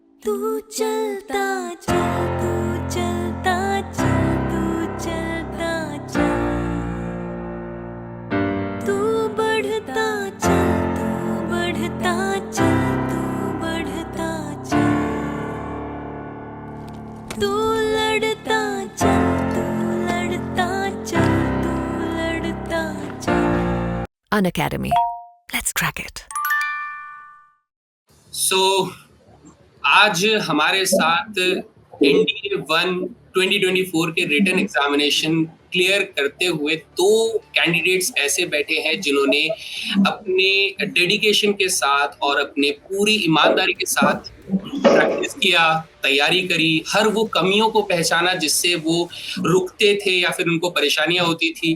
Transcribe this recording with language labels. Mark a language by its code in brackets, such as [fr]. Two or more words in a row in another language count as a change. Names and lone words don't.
[hi] तू चलता चल, तू चलता चल, तू चलता चल, तू बढ़ता चल, तू बढ़ता चल, तू बढ़ता चल, तू लड़ता चल, तू लड़ता चल, तू लड़ता चल। [en] Unacademy. Let's crack it. [hi] आज हमारे साथ NDA 1 2024 के [en] written examination [hi] क्लियर करते हुए 2 कैंडिडेट्स ऐसे बैठे हैं जिन्होंने अपने डेडिकेशन के साथ और अपने पूरी ईमानदारी के साथ प्रैक्टिस किया, तैयारी करी, हर वो कमियों को पहचाना जिससे वो रुकते थे या फिर उनको परेशानियां होती थी।